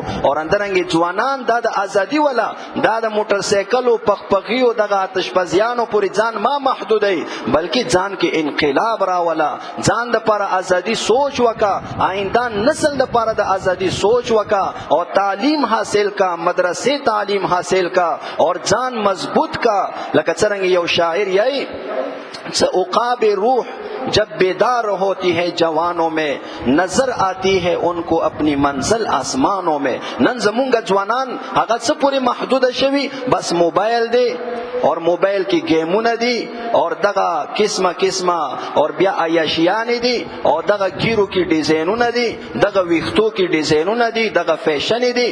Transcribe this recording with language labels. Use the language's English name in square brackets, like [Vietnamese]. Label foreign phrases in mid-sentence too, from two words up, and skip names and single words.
[Pashto] او اندرنګې ځوانان دا د ازادي ولا دا د موټر سایکلو پخپخیو دغه آتشبازیانو پورې ځان ما محدودوي، بلکې ځان کې انقلاب راولا، ځان دپاره ازادي سوچ وکا، آئنده نسل دپاره د ازادي سوچ وکا، او تعلیم حاصل کا، مدرسے تعلیم حاصل کا، اور جان مضبوط کا. لکه څرنګه یو شاعر یای [Urdu] عقاب روح جب بیدار ہوتی ہے جوانوں میں، نظر آتی ہے ان کو اپنی منزل آسمانوں میں. [Pashto] نن زمونږ ځوانان هغه څه پورې محدوده شوي، بس موبایل دی اور موبایل کی گیمونه دي، اور دغه قسمه اور بیا عیاشیانې دي، او دغه ګیرو کې ډیزاینونه دي، دغه ویښتو کې ډیزاینونه دي، دغه فیشن دي.